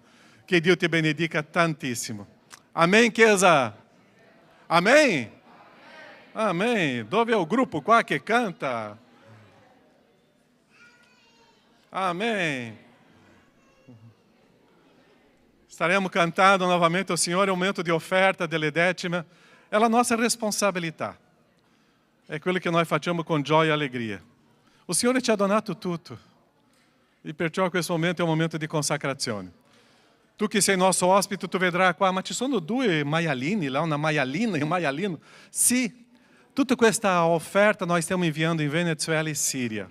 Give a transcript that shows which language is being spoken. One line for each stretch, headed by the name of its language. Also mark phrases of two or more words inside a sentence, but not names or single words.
Italian: Che Dio ti benedica tantissimo.
Portuguese: Amém, Chiesa? Amém? Amém.
Italian: Dove è il gruppo qua che canta?
Portuguese: Amém.
Italian: Staremo cantando
Portuguese: novamente ao Senhor, é um momento de oferta
Italian: delle decime.
Portuguese: É a nossa responsabilità.
Italian: É quello che noi facciamo con gioia e allegria. O Signore ci ha donato tutto. E perciò questo momento è un momento di consacrazione. Tu che sei nosso ospite, tu vedrai qua, ma ci sono due maialini là, una maialina e un maialino. Sì, tutta questa offerta noi stiamo inviando in Venezuela e Síria.